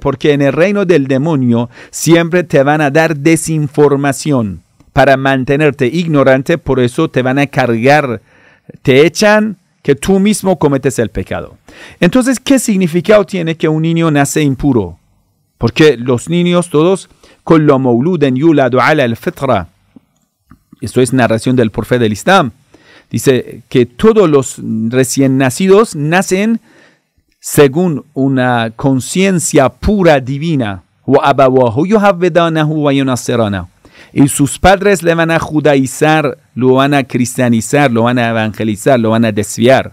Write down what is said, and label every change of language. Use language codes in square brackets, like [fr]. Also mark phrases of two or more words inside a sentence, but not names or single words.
[es] Porque en el reino del demonio siempre te van a dar desinformación para mantenerte ignorante, por eso te van a cargar, te echan que tú mismo cometes el pecado. Entonces, ¿qué significado tiene que un niño nace impuro? Porque los niños todos, [ar] كل مولود يولد على الفطرة, [es] esto es narración del profeta del Islam, dice que todos los recién nacidos nacen según una conciencia pura divina. Y sus padres le van a judaizar, lo van a cristianizar, lo van a evangelizar, lo van a desviar.